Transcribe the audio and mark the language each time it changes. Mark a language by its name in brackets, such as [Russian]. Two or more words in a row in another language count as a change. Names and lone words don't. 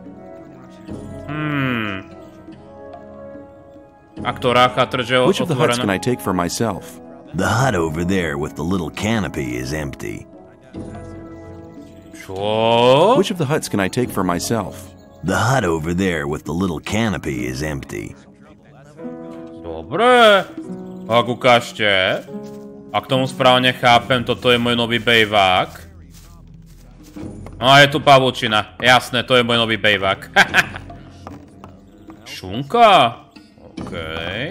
[English] Which of the huts can I take for myself? The hut over there with the little canopy is empty. Which of the huts can I take for myself? The hut over there with the little canopy is empty. [Slovak] Dobre. Tak ukážte. Ak tomu správne chápem, toto je môj nový bejvák. No a je tu pavučina. Jasné, to je môj nový bejvák. Šunka. Okej.